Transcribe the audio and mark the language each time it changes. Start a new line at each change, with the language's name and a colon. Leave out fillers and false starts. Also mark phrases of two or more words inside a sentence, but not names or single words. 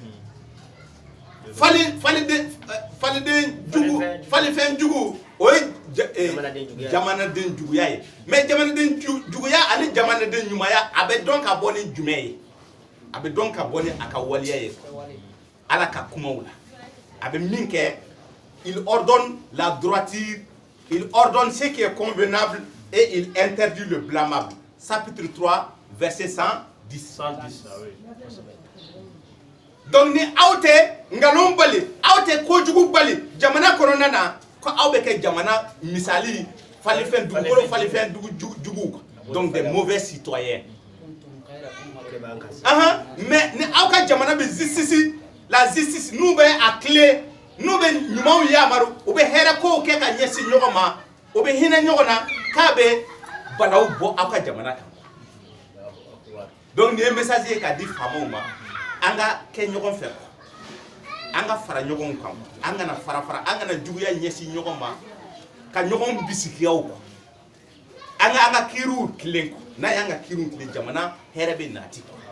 Bambara: falifɛn jugu o ye jamanaden juguya ye mais jamanaden juguya ani jamanaden ɲumanya a bɛ dɔn ka bɔ ni jumɛn ye a bɛ dɔn ka bɔ ni a ka waliya ye ala ka kumaw la a bɛ min kɛ
French: il ordonne la droiture il ordonne ce qui est convenable et il interdit le blâmable chapitre 3 verset 110.
Bambara: donc ni aw tɛ ngalon bali aw tɛ kojugu bali jamana kɔnɔna na ko aw bɛ kɛ jamana misali falifɛn dugukolo falifɛn jugu
French: donc des mauvais citoyens
Bambara: mais ni aw ka jamana bɛ justice la justice n'u bɛ a clé n'u bɛ ɲumanw yamaru u bɛ hɛrɛ kow kɛ ka ɲɛsin ɲɔgɔn ma u bɛ hinɛ ɲɔgɔn na k'a bɛ balaw bɔ aw ka jamana kan donc ni ye message ye k'a di faamaw ma an ka kɛ ɲɔgɔn fɛ an ka fara ɲɔgɔn kan an kana fara an kana juguya ɲɛsin ɲɔgɔn ma ka ɲɔgɔn bisikiyaw an ka kiriw tilen n'a y'an ka kiriw tilen jamana hɛrɛ bɛ nati